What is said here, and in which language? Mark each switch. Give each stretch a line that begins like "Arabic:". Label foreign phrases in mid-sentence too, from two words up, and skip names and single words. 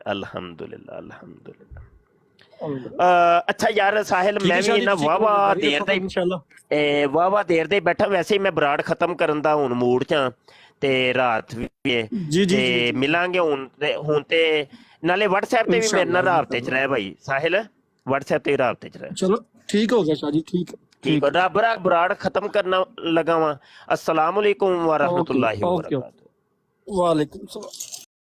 Arabic: الحمد لله الحمد لله.
Punjabi: ਅੱਛਾ ਯਾਰ ਸਾਹਿਲ ਮੈਂ ਵੀ ਨਾ ਵਾਹਵਾ ਦੇਰ ਦੇ ਬੈਠਾ, ਵੈਸੇ ਹੀ ਮੈਂ ਬਰਾੜ ਖਤਮ ਕਰਨ ਦਾ ਹੁਣ ਮੂਡ 'ਚ ਆ ਤੇ ਰਾਤ ਵੀ ਤੇ ਮਿਲਾਂਗੇ ਹੁਣ ਤੇ ਨਾਲੇ WhatsApp ਤੇ ਵੀ ਮੇਰੇ ਨਾਲ ਰਾਬਤੇ 'ਚ ਰਹਿ ਭਾਈ ਸਾਹਿਲ, WhatsApp ਤੇ ਰਾਬਤੇ 'ਚ ਰਹਿ। ਚਲੋ ਠੀਕ ਹੋ ਗਿਆ ਸ਼ਾਹ ਜੀ। ਠੀਕ ਰੱਬ ਬਰਾੜ ਖਤਮ ਕਰਨਾ ਲਗਾ ਵਾ।
Arabic: السلام عليكم ورحمة الله وبركاته. وعليكم السلام.